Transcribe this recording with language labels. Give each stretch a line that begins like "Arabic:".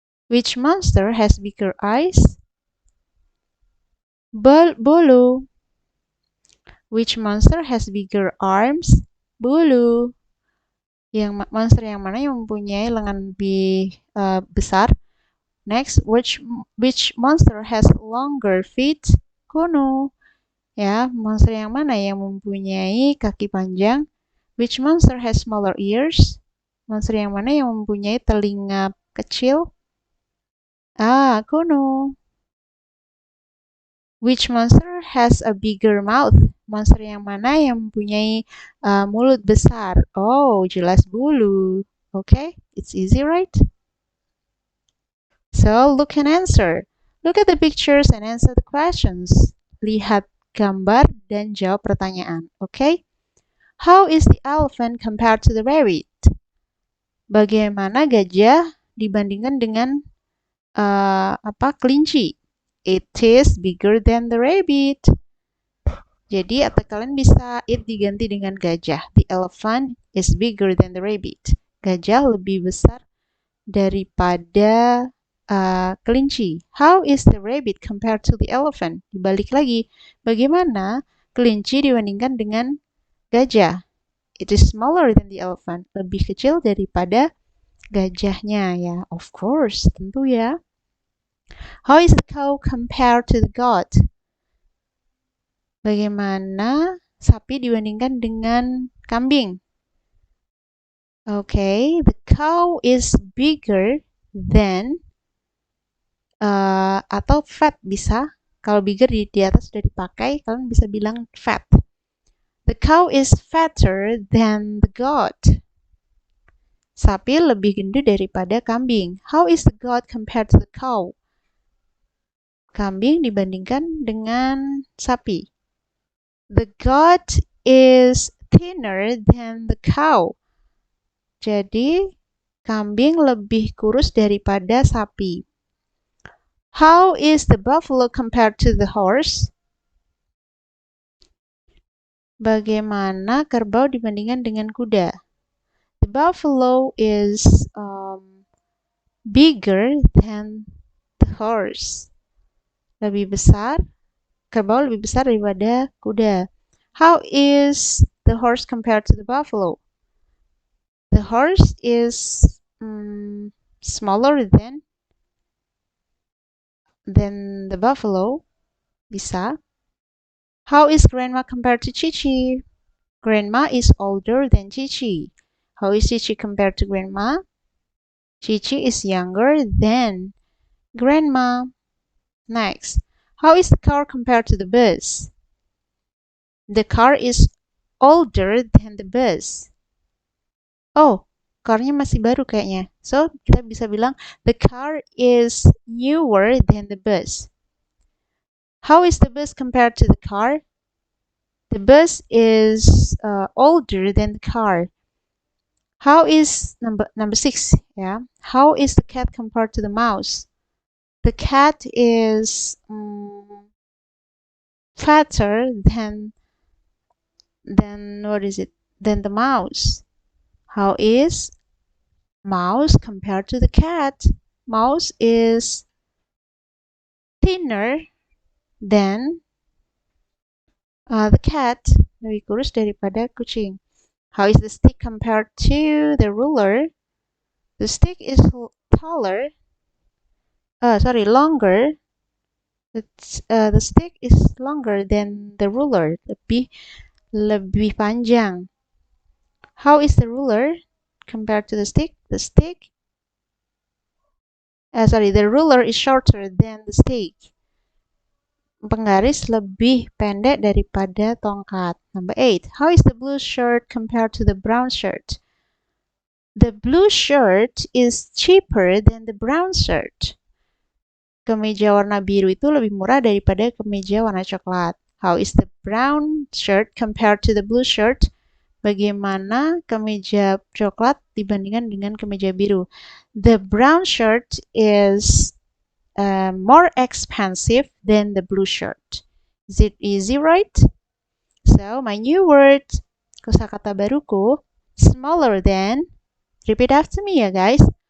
English: Which monster has bigger eyes? Bulu. Which monster has bigger arms? Bulu.
Indonesian: Yang monster yang mana yang mempunyai lengan lebih besar?
English: Next, which monster has longer feet? Kuno.
Indonesian: Ya, monster yang mana yang mempunyai kaki panjang?
English: Which monster has smaller ears?
Indonesian: Monster yang mana yang mempunyai telinga kecil? Kuno.
English: Which monster has a bigger mouth?
Indonesian: Monster yang mana yang mempunyai mulut besar?
English: Oh,
Indonesian: jelas
English: bulu. Okay, it's easy, right? So, look and answer. Look at the pictures and answer the questions.
Indonesian: Lihat gambar dan jawab pertanyaan.
English: Okay? How is the elephant compared to the rabbit?
Indonesian: Bagaimana gajah dibandingkan dengan kelinci?
English: It is bigger than the rabbit.
Indonesian: Jadi atau kalian bisa it diganti dengan gajah.
English: The elephant is bigger than the rabbit.
Indonesian: Gajah lebih besar daripada kelinci.
English: How is the rabbit compared to the elephant?
Indonesian: Dibalik lagi, bagaimana kelinci dibandingkan dengan gajah?
English: It is smaller than the elephant.
Indonesian: Lebih kecil daripada gajahnya ya.
English: Of course,
Indonesian: tentu ya.
English: How is the cow compared to the goat?
Indonesian: Bagaimana sapi dibandingkan dengan kambing?
English: Okay, the cow is bigger than atau fat bisa.
Indonesian: Kalau bigger di atas sudah dipakai, kalian bisa bilang fat.
English: The cow is fatter than the goat.
Indonesian: Sapi lebih gendut daripada kambing.
English: How is the goat compared to the cow?
Indonesian: Kambing dibandingkan dengan sapi.
English: The goat is thinner than the cow.
Indonesian: Jadi, kambing lebih kurus daripada sapi.
English: How is the buffalo compared to the horse?
Indonesian: Bagaimana kerbau dibandingkan dengan kuda?
English: The buffalo is bigger than the horse.
Indonesian: Lebih besar, kerbau lebih besar daripada kuda.
English: How is the horse compared to the buffalo? The horse is smaller than the buffalo. Bisa. How is grandma compared to Chichi? Grandma is older than Chichi. How is Chichi compared to grandma? Chichi is younger than grandma. Next, how is the car compared to the bus? The car is older than the bus.
Indonesian: Oh, car-nya masih baru kayaknya.
English: So,
Indonesian: kita bisa bilang
English: the car is newer than the bus. How is the bus compared to the car? The bus is older than the car. How is number 6? Yeah. How is the cat compared to the mouse? The cat is fatter than what is it? Than the mouse. How is mouse compared to the cat? Mouse is thinner than the cat.
Indonesian: Lebih kurus daripada kucing.
English: How is the stick compared to the ruler? The stick is longer. The stick is longer than the ruler.
Indonesian: Lebih panjang.
English: How is the ruler compared to the stick? The ruler is shorter than the stick.
Indonesian: Penggaris lebih pendek daripada tongkat.
English: Number 8. How is the blue shirt compared to the brown shirt? The blue shirt is cheaper than the brown shirt.
Indonesian: Kemeja warna biru itu lebih murah daripada kemeja warna coklat.
English: How is the brown shirt compared to the blue shirt?
Indonesian: Bagaimana kemeja coklat dibandingkan dengan kemeja biru?
English: The brown shirt is more expensive than the blue shirt. Is it easy, right? So, my new word,
Indonesian: kosakata baruku,
English: smaller than, repeat after me ya guys.